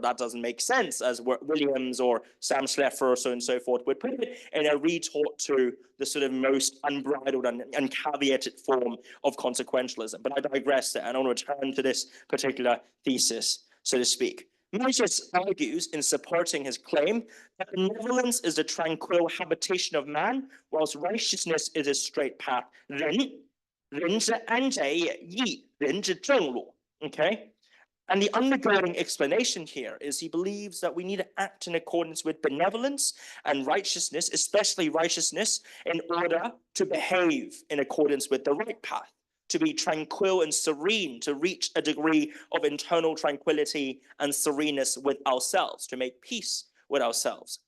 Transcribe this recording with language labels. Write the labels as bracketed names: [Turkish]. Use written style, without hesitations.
[English] That doesn't make sense, as Williams or Sam Schleffer, so and so forth, would put it in a retort to the sort of most unbridled and uncaveated form of consequentialism. But I digress there, and I want to return to this particular thesis, so to speak. Mencius argues in supporting his claim that benevolence is the tranquil habitation of man, whilst righteousness is a straight path. [Chinese] 人之安宅也，义人之正路. [English] Okay? And the undergirding explanation here is he believes that we need to act in accordance with benevolence and righteousness, especially righteousness, in order to behave in accordance with the right path. to be tranquil and serene, to reach a degree of internal tranquility and sereneness with ourselves, to make peace with ourselves.